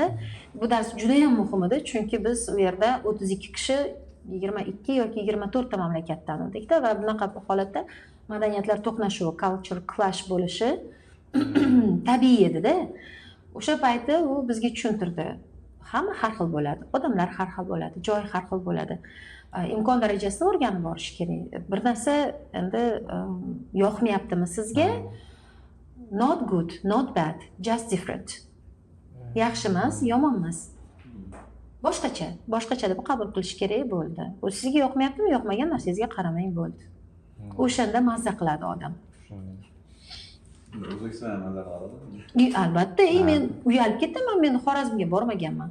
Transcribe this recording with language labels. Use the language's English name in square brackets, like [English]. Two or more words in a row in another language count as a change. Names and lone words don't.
[Uzbek] Bu dars juda ham muhim edi, chunki biz u yerda 32 kishi 22 yoki 24 ta mamlakatdan edikda va bunaqa holatda madaniyatlar to'qnashuvi, [English] culture clash [Uzbek] bo'lishi tabiiy edi-da. O'sha payti u bizga tushuntirdi. hamma har xil bo'ladi, odamlar har xil bo'ladi, joy har xil bo'ladi. Imkon darajasida o'rganib borish kerak. Bir narsa endi yoqmayaptimi sizga? [English] Not good, not bad, just different. [Uzbek] Yaxshi emas, yomon emas. Boshqacha deb qabul qilish kerak bo'ldi. Bu sizga yoqmayaptimi, yoqmagan narsangizga qaramang bo'ldi. O'shanda mazza qiladi odam. O'zbekistonga nazar qiladimi? Albatta, men uyalib ketdim, men Xorazmga bormaganman.